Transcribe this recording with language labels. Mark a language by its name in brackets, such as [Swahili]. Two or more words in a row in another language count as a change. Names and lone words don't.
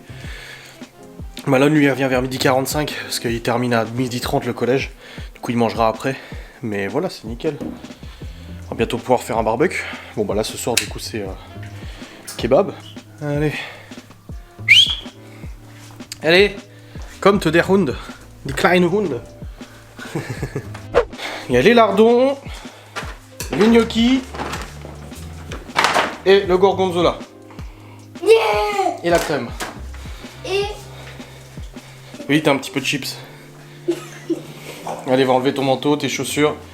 [French] Bah là, lui, il revient vers 12h45, parce qu'il termine à 12h30 le collège. Du coup, il mangera après. Mais voilà, c'est nickel. On va bientôt pouvoir faire un barbecue. Bon, bah là, ce soir, du coup, c'est kebab. Allez. Allez, [German] kommt der Hund. Die kleine Hund. [French] Il y a les lardons, les gnocchis et le gorgonzola. Yeah. Et la crème. Et oui, t'as un petit peu de chips. Allez, va enlever ton manteau, tes chaussures.